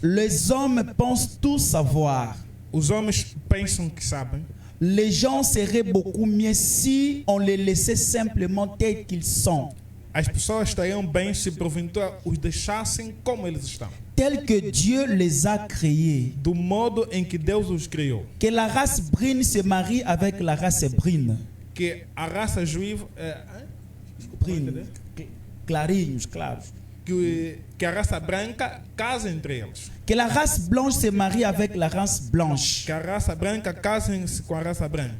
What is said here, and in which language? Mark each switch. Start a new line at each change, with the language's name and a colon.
French: Les hommes pensent tout savoir.
Portuguese: Os homens pensam que sabem.
French: Les gens seraient beaucoup mieux si on les laissait simplement tels qu'ils sont.
Portuguese: As pessoas estariam bem se porventura os deixassem como eles estão,
French: Tels que Dieu les a créés.
Portuguese: do modo em que Deus os criou.
French: Que la race brune se marie avec la race brune.
Portuguese: Que a raça juiva, Brune. Clarinhos, claros. que a raça branca casa entre eles.
French: Que la race blanche se marie avec la race blanche.
Portuguese: Que a raça branca casem-se com a raça branca.